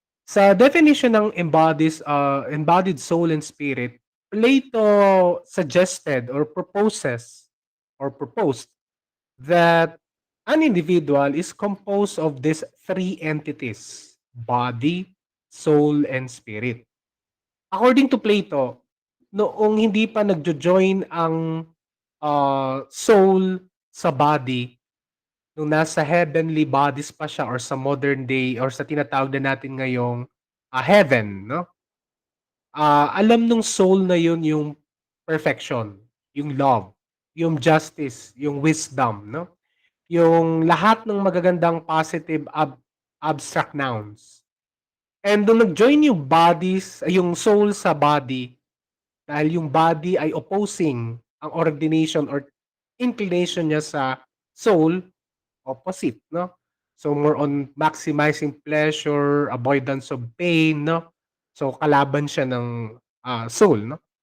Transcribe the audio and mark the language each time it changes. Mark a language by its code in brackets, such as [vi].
[tl] Sa [en] definition ng embodied soul and spirit, Plato suggested or proposed that an individual is composed of these three entities: body, soul, and spirit. According to Plato, [tl] noong hindi pa nagjo-join ang soul sa body, nung nasa [en] heavenly bodies [tl] pa siya or sa [en] modern day [tl] or sa tinatawag na natin ngayong heaven, no? Alam nung soul na yun yung perfection, yung love, yung justice, yung wisdom, no? Yung lahat ng magagandang [en] positive abstract nouns. [tl] And nung nag-join yung bodies, yung soul sa body, dahil yung body ay [en] opposing [tl] ang [en] ordination or inclination [tl] niya sa soul, [en] opposite, [tl] no? [en] So more on maximizing pleasure, avoidance of pain, no? [tl] So kalaban siya ng soul, no?